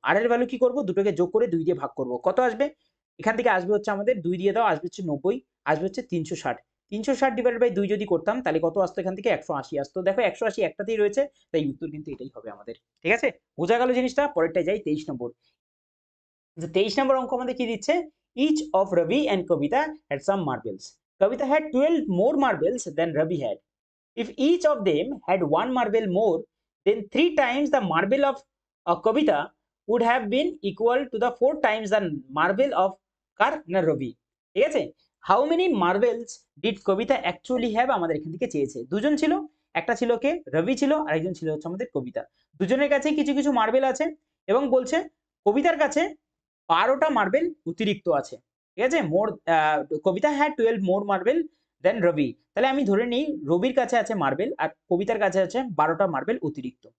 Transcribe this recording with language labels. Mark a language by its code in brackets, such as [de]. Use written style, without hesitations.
[bn] আর এর ভ্যালু কি করব, দুটোকে যোগ করে 2 দিয়ে ভাগ করব, কত আসবে, এখান থেকে আসবে হচ্ছে আমাদের 2 দিয়ে দাও, আসবে হচ্ছে 90, আসবে হচ্ছে 360, 360 ডিভাইড বাই 2 যদি করতাম তাহলে কত আসতো, এখান থেকে 180 আসতো। দেখো 180 একটাতেই রয়েছে, তাই উত্তর কিন্তু এটাই হবে আমাদের। ঠিক আছে, বোঝা গেল জিনিসটা। পরেরটায় যাই, 23 নম্বর। 23 নম্বর অঙ্ক আমাদের কি দিচ্ছে, [en] Each of Ravi and Kavita had some marbles. Kavita had 12 more marbles than Ravi had. If each of them had one marble more, then 3 times the marble of Kavita would have been equal to the 4 times the marble of Ravi. [bn] ঠিক আছে, [en] how many marbles did Kavita actually have, [bn] আমাদের এখান থেকে চেয়েছে। দুজন ছিল, একটা ছিল কে, রবি ছিল, আরেকজন ছিল হচ্ছে আমাদের কবিতা। দুজনের কাছে কিছু কিছু মার্বেল আছে, এবং বলছে কবিতার কাছে 12টা মার্বেল অতিরিক্ত আছে। ঠিক আছে, মোর, [en] Kavita had 12 more marble than Ravi, [bn] তাহলে আমি ধরে নিই রবির কাছে আছে মার্বেল আর কবিতার কাছে আছে 12টা মার্বেল অতিরিক্ত।